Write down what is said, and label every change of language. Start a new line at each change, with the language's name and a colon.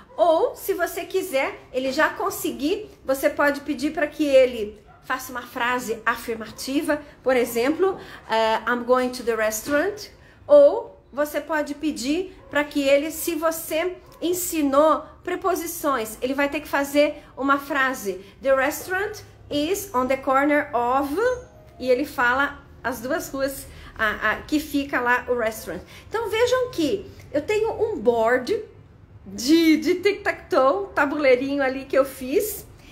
Portuguese: Ou, se você quiser, ele já conseguir, você pode pedir para que ele... faça uma frase afirmativa, por exemplo,
English: I'm going to the restaurant.
Portuguese: Ou você pode pedir para que ele, se você ensinou preposições, ele vai ter que fazer uma frase.
English: The restaurant is on the corner of...
Portuguese: E ele fala as duas ruas que fica lá o restaurant. Então vejam que eu tenho um board de tic-tac-toe, tabuleirinho ali que eu fiz.